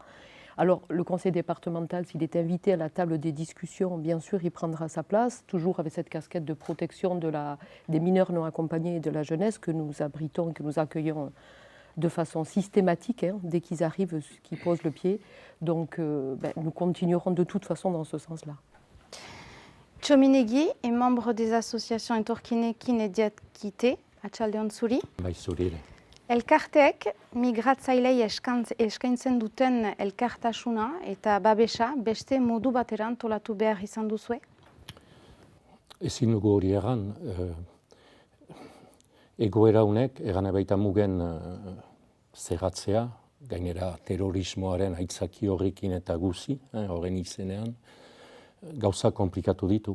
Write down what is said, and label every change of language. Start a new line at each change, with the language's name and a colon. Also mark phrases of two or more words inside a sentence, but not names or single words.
French: Alors, le conseil départemental, s'il est invité à la table des discussions, bien sûr, il prendra sa place, toujours avec cette casquette de protection des mineurs non accompagnés et de la jeunesse que nous abritons, que nous accueillons de façon systématique, dès qu'ils arrivent, qu'ils posent le pied. Donc, nous continuerons de toute façon dans ce sens-là. Txominegi est membre des associations Etorkinekin et Diakite,
Basque: Atxaldeon zuri. Bai, zuri. Elkarteek migratzailei eskaintzen duten elkartasuna eta babesa beste modu bateran antolatu behar izan duzue? Ezin dugu hori egan, egoera honek, egan baita mugen zerratzea, gainera terrorismoaren aitzaki horrekin eta guzi, horren izenean, gauza komplikatu ditu.